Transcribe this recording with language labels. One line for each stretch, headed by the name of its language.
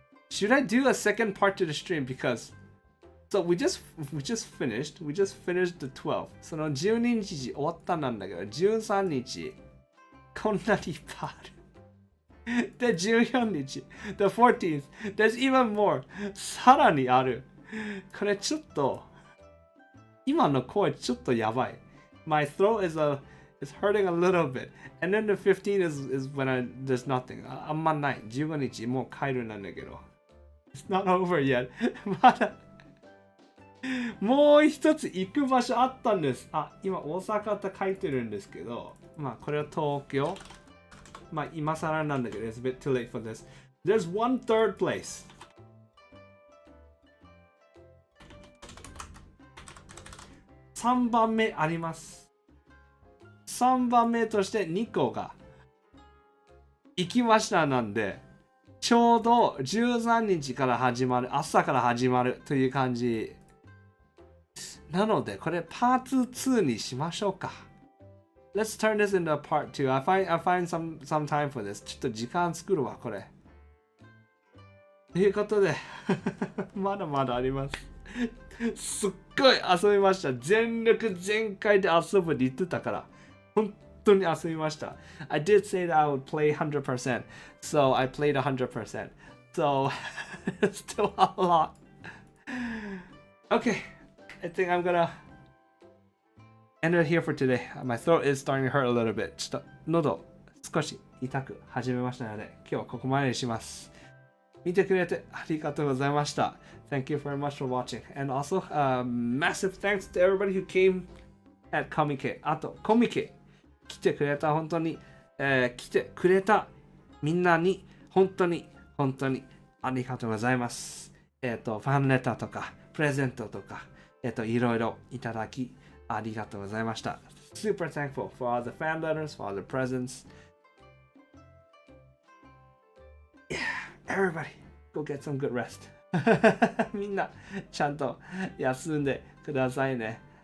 English: Should I do a second part to the stream? Because so we just finished the 12.
Japanese: その12日終わったなんだけど、13日、こんなにいっぱいある。で、14日、
English: the 14th, there's even more.
Japanese: さらにある。これちょっと、今の声ちょっとやばい。
English: My throat is hurting a little bit. And then the 15th is when there's nothing.
Japanese: あんまない。 15日もう帰るなんだけど。
English: It's not over yet.
Japanese: まだ。もう一つ行く場所あったんです。今大阪って書いてるんですけど、まあこれは東京。まあ今更なんだけど、
English: it's a bit too late for this. There's one third place.
Japanese: 3番目あります。 3番目として2個が行きましたなんで、ちょうど13日から始まる、朝から始まるという感じ。なので、これパート2にしましょうか。
English: Let's turn this into a part 2. I find some time for this.
Japanese: ちょっと時間作るわ、これ。ということで、まだまだあります。すっごい遊びました。全力全開で遊ぶって言ってたから、本当に遊びました。
English: I did say that I would play 100%. So I played 100%. So it's still a lot. Okay. I think I'm gonna end it here for today. My throat is starting to hurt a little bit.
Japanese: ちょっと喉少し痛く始めましたので、今日はここまでにします。見てくれてありがとうございました。
English: Thank you very much for watching. And also, massive thanks to everybody who came at Comiket.
Japanese: あと、Comiket 来てくれた本当に、来てくれたみんなに本当にありがとうございます。ファンレターとか、プレゼントとか、いろいろいただきありがとうございました。
English: Super thankful for all the fan letters, for all the presents. Yeah, everybody, go get some good rest.
Japanese: みんなちゃんと休んでくださいね。